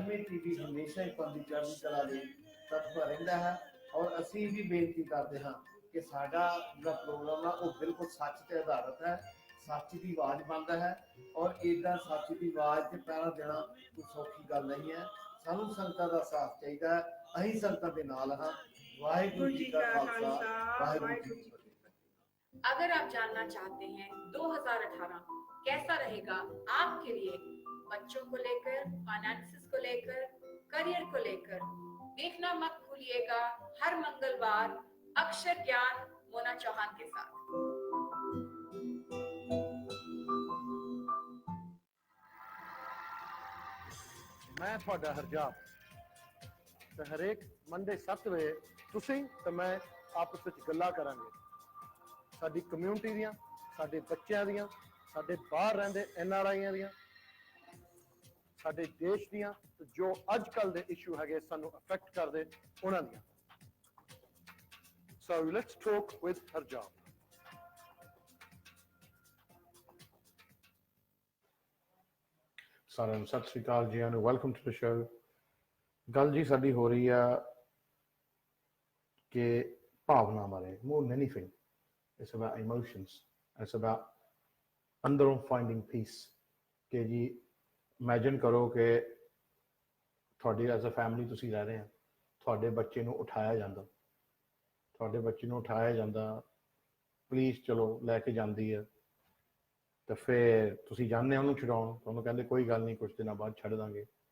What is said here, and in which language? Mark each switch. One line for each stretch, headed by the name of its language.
Punjabi: MA TV ਹਮੇਸ਼ਾ ਹੀ ਪੰਥ ਦੀ ਚੜ੍ਹਦੀ ਕਲਾ ਲਈ ਤਤਪਰ ਰਹਿੰਦਾ ਹੈ ਔਰ ਅਸੀਂ ਵੀ ਬੇਨਤੀ ਕਰਦੇ ਹਾਂ ਕਿ ਸਾਡਾ ਜਿਹੜਾ ਪ੍ਰੋਗਰਾਮ ਆ ਉਹ ਬਿਲਕੁਲ ਸੱਚ ਤੇ ਆਧਾਰਿਤ ਹੈ, ਸੱਚ ਦੀ ਆਵਾਜ਼ ਬਣਦਾ ਹੈ ਔਰ ਇੱਦਾਂ ਸੱਚ ਦੀ ਆਵਾਜ਼ ਤੇ ਪਹਿਰਾ ਦੇਣਾ ਕੋਈ ਸੌਖੀ ਗੱਲ ਨਹੀਂ ਹੈ। ਸਾਨੂੰ ਸੰਗਤਾਂ ਦਾ ਸਾਥ ਚਾਹੀਦਾ ਹੈ, ਅਸੀਂ ਸੰਗਤਾਂ ਦੇ ਨਾਲ ਹਾਂ।
Hindi: ਵਾਹਿਗੁਰੂ ਜੀ का खालसा, वाहिगुरु जी की फतेह। अगर आप जानना चाहते हैं 2018 कैसा रहेगा आपके लिए, बच्चों को लेकर, फाइनेंसेस को लेकर, करियर को लेकर, देखना मत भूलिएगा हर मंगलवार अक्षर ज्ञान मोना चौहान के साथ।
Punjabi: मैं ਤੁਹਾਡਾ ਹਰਜਾਪ, ਤੇ ਹਰੇਕ ਮੰਡੇ 7 ਵਜੇ ਤੁਸੀਂ ਤੇ ਮੈਂ ਆਪਸ ਵਿੱਚ ਗੱਲਾਂ ਕਰਾਂਗੇ ਸਾਡੀ ਕਮਿਊਨਿਟੀ ਦੀਆਂ, ਸਾਡੇ ਬੱਚਿਆਂ ਦੀਆਂ, ਸਾਡੇ ਬਾਹਰ ਰਹਿੰਦੇ NRIਆਂ ਦੀਆਂ, ਸਾਡੇ ਦੇਸ਼ ਦੀਆਂ, ਤੇ ਜੋ ਅੱਜ ਕੱਲ੍ਹ ਦੇ ਇਸ਼ੂ ਹੈਗੇ ਸਾਨੂੰ ਅਫੈਕਟ ਕਰਦੇ ਉਹਨਾਂ ਦੀਆਂ।
English: So let's talk with Harjap.
Punjabi: ਸਾਰਿਆਂ ਨੂੰ ਸਤਿ ਸ਼੍ਰੀ ਅਕਾਲ ਜੀ,
English: And welcome to the show.
Punjabi: ਗੱਲ ਜੀ ਸਾਡੀ ਹੋ ਰਹੀ ਆ ਕਿ ਭਾਵਨਾ ਬਾਰੇ,
English: more than anything it's about emotions, it's about ਅੰਦਰੋਂ finding peace।
Punjabi: ਕਿ ਜੀ ਇਮੈਜਿਨ ਕਰੋ ਕਿ ਤੁਹਾਡੀ
English: as a family
Punjabi: ਤੁਸੀਂ ਰਹਿ ਰਹੇ ਆ, ਤੁਹਾਡੇ ਬੱਚੇ ਨੂੰ ਉਠਾਇਆ ਜਾਂਦਾ, ਪੁਲਿਸ ਚਲੋ ਲੈ ਕੇ ਜਾਂਦੀ ਹੈ, ਤੇ ਫਿਰ ਤੁਸੀਂ ਜਾਂਦੇ ਉਹਨੂੰ ਛਡਾਉਣ, ਤੁਹਾਨੂੰ ਕਹਿੰਦੇ ਕੋਈ ਗੱਲ ਨਹੀਂ ਕੁਛ ਦਿਨਾਂ ਬਾਅਦ ਛੱਡ ਦਾਂਗੇ।